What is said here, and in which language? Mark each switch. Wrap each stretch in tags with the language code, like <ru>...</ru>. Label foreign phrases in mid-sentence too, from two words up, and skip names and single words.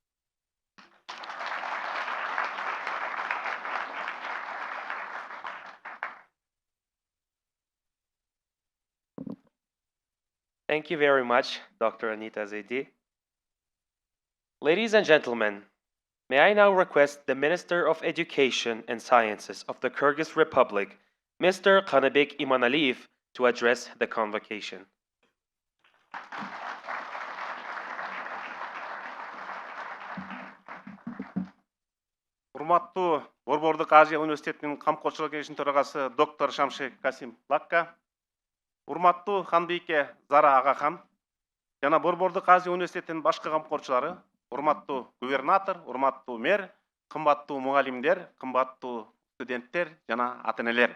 <en>Thank you very much, Dr. Anita Zaidi. Ladies and gentlemen, may I now request the Minister of Education and Sciences of the Kyrgyz Republic, Mr. Kanabek Imanaliyev, to address the convocation.</en> <ky>Урматтуу Борбордук Азия университетинин камкорчулук кеңешинин төрагасы доктор Шамшек Касим Лакка, урматтуу Ханбийке Зара Агахан жана Борбордук Азия университетинин башкы камкорчулары, урматтуу губернатор, урматтуу мэр, кымбаттуу мугалимдер, кымбаттуу студенттер жана ата-энелер.</ky>